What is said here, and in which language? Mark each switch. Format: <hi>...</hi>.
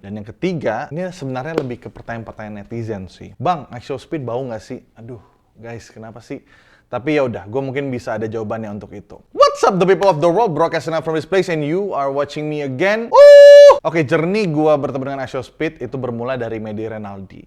<id>Dan yang ketiga, ini sebenarnya lebih ke pertanyaan-pertanyaan netizen sih. Bang, iShowSpeed bau nggak sih? Aduh, guys, kenapa sih? Tapi ya udah, gue mungkin bisa ada jawabannya untuk itu.</id> <en>What's up the people of the world, broadcasting out from this place and you are watching me again.</en> <id>Oke, journey gue bertemu dengan iShowSpeed itu bermula dari Medi Renaldi.</id>